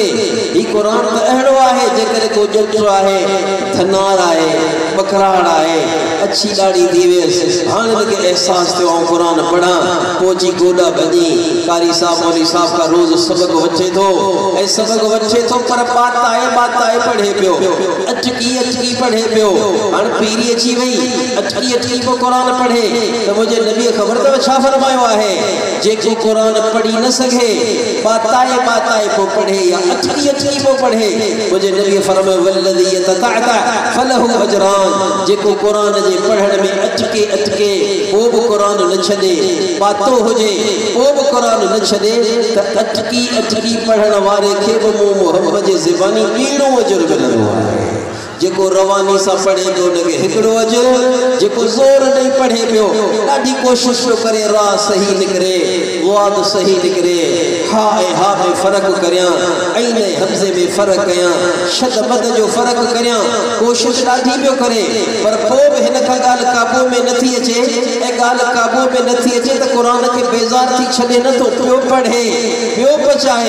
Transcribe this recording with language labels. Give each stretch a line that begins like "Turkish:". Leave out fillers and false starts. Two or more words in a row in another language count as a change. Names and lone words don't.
Sindhi: ही क़ुरान त अहिड़ो आहे जेकर को ॼटो आहे, थनार आहे, बकराड़ आहे, अच्छी ॾाढी थी वियसि, हाणे हिनखे अहसास थियो आउं क़ुरान पढ़ां, पोची गोॾा भॼी कारी साहब मौलवी साहब का रोज़ सबक वठे थो ऐं सबक वठे थो पर बाताए पढ़े पियो, अटकी पढ़े पियो। हाणे पीरी अची वई अटकी पोइ क़ुरान पढ़े त मुंहिंजे नबीअ ख़बर अथव छा फरमायो आहे जेको क़ुरान पढ़ी न सघे बाताए पोइ पढ़े या अटकी पोइ पढ़े, मुंहिंजे नबीअ फरमायो
Arabic: والذي يتتعتع فله أجران.
Sindhi: जेको क़ुरान जे पढ़ण में अटके पोइ बि क़ुरान न छॾे, बातो हुजे पोइ बि क़ुरान न छॾे त अटकी पढ़ण वारे खे बि मूं मुहम्मद जे ज़बानी ॿीणो अजर मिलंदो आहे। जेको रवानी सां पढ़े पियो हुनखे हिकिड़ो अजर, जेको ज़ोर ॾेई पढ़े पियो ॾाढी कोशिशि पियो करे रा सही निकिरे, वाद सही निकिरे, हा ऐं हा में फ़र्क़ु करियां, ऐं ऐं हमज़े में फ़र्क़ु कयां, शद मद जो फ़र्क़ु करियां, कोशिशि ॾाढी पियो करे पर पोइ बि हिन खां ॻाल्हि क़ाबू में नथी अचे ऐं ॻाल्हि क़ाबू में नथी अचे त क़ुरान खे बेज़ार थी छॾे नथो, पियो पढ़े पियो पचाए।